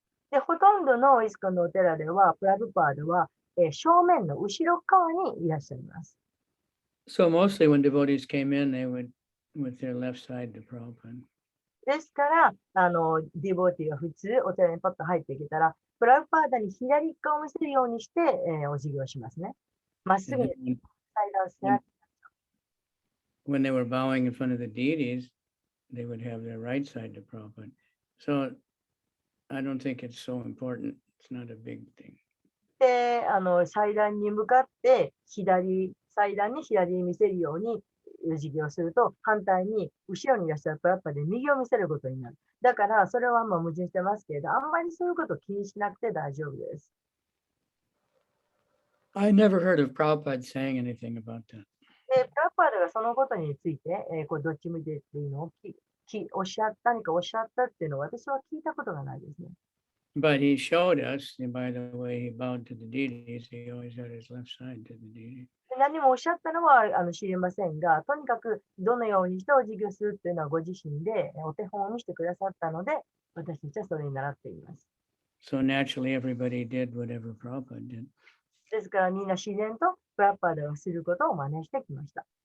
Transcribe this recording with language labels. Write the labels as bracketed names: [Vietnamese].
[Japanese] で、ほとんどのイスコンのお寺では、プラブパーダは、正面の後ろ側にいらっしゃいます。 [English] So mostly when devotees came in, they would with their left side to Prabhupada. [Japanese] ですから、ディボーティが普通、お寺にパッと入ってきたら、プラブパーダに左側を見せるようにして、お辞儀をしますね。まっすぐ [English] And [Japanese] に [English] then [Japanese] 祭壇をしな [English] when they were bowing in front of the deities, they would have their right side to Prabhupada. So I don't think it's so important. It's not a big thing. [Japanese] で、祭壇に向かって祭壇に左に見せるようにお辞儀をすると、反対に後ろにいらっしゃるプラッパで右を見せることになる。だから、それは矛盾してますけれど、あんまりそういうことを気にしなくて大丈夫です。 [English] I never heard of Prabhupada saying anything about that. [Japanese] で、プラッパーがそのことについて、どっち向いてっていうのを何かおっしゃったっていうのを私は聞いたことがないですね。 [English] But he showed us, and by the way he bowed to the deities, he always had his left side to the deity. [Japanese] で何もおっしゃったのは知りませんが、とにかくどのようにしてお辞儀をするっていうのはご自身でお手本を見せてくださったので、私たちはそれに習っています。 [English] So naturally everybody did whatever Prabhupada did. [Japanese] ですからみんな自然とプラッパーがすることを真似してきました。